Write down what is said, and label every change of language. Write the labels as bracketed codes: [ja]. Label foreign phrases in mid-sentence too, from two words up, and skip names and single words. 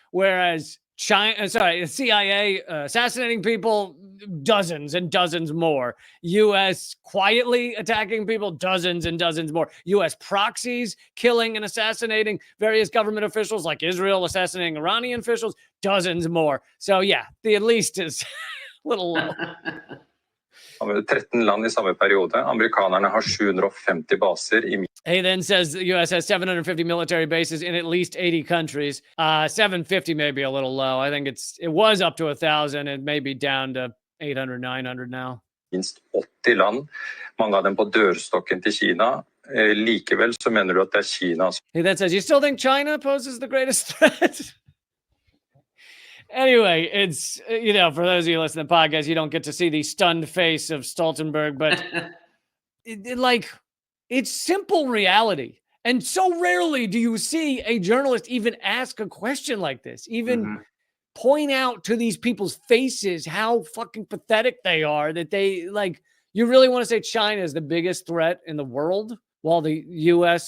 [en] Whereas CIA assassinating people, dozens and dozens more. U.S. quietly attacking people, dozens and dozens more. U.S. proxies killing and assassinating various government officials, like Israel assassinating Iranian officials, dozens more. So yeah, the at least is a little low. [no] 13 land I samme periode. Amerikanerne har 750 baser I... [en] He then says the U.S. has 750 military bases in at least 80 countries. 750 may be a little low. I think it was up to 1,000. It may be down to 800, 900 now. [no] Minst 80 land, mange av dem på dørstokken til Kina. Likevel så mener du at det Kina. [en] He then says, you still think China poses the greatest threat? Anyway, it's, for those of you listening to the podcast, you don't get to see the stunned face of Stoltenberg, but it's simple reality. And so rarely do you see a journalist even ask a question like this, even point out to these people's faces how fucking pathetic they are, that they you really want to say China is the biggest threat in the world while the U.S.